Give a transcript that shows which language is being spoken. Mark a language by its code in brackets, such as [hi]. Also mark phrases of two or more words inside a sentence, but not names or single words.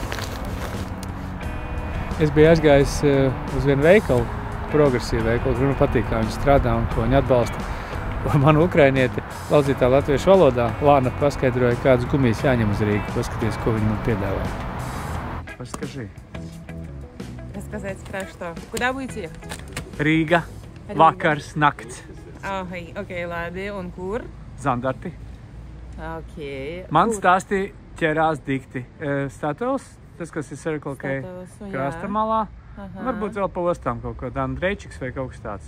[lv] Es biju aizgājis uz vienu veikalu, progresīvu veikalu, kur man patīk, kā viņi strādā un ko viņi atbalsta. Man ukrainieti lauzītā latviešu valodā Lāna paskaidroja, kādas gumijas jāņem uz Rīgu. Paskaties, ko viņi man piedāvā. [ru] Paskaži. Рассказать про что? Куда будете ехать? [lv] Rīga, vakars, nakts. Okei, labi. Un kur? Zandarti. Okei. Man stāstīja ķerās dikti. Statuls, tas, kas ir Circle K krasta malā. Varbūt vēl pa ostām kaut ko, Andrejčiks vai kaut kas tāds.